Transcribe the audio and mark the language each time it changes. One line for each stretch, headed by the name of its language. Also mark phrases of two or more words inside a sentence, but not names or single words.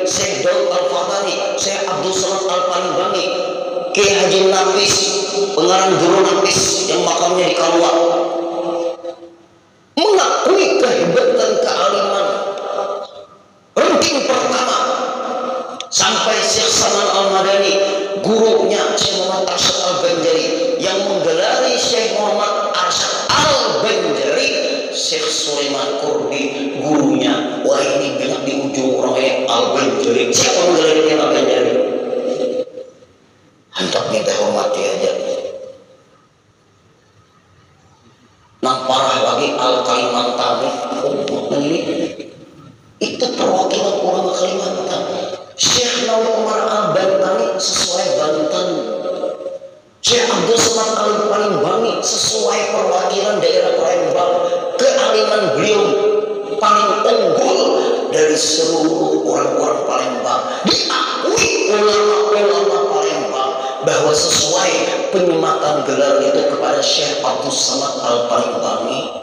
Indonesian: Syekh Daud Al-Fatani, Syekh Abdul Samad Al-Palembang, Kiai Haji Nafis, pengarang Guru Nafis yang makamnya di Kalwa, mengakui kehebatan kealiman ranking pertama. Sampai Syekh Saman Al-Madani, gurunya Syekh Muhammad Arsyad Al-Banjari, yang menggelari Syekh Muhammad Arsyad Al-Banjari, Syekh Sulaiman Kurdi, gurunya. Wah, ini banyak di ujung orang Al-Banjari. Siapa menggelari Al-Banjari? Hendak minta hormati aja. Nah, parah lagi Al-Kalimantan. Ini itu perwakilan orang Kalimantan. Syekh Nawawi Umar Al-Bantani sesuai Banten. Syekh Abdul Samad Al-Palembang sesuai perwakilan daerah Palembang. Kealiman beliau paling unggul dari seluruh orang-orang Palembang. Diakui ulama-ulama Palembang bahwa sesuai penyematan gelar itu kepada Syekh Abdul Samad Al-Palembang.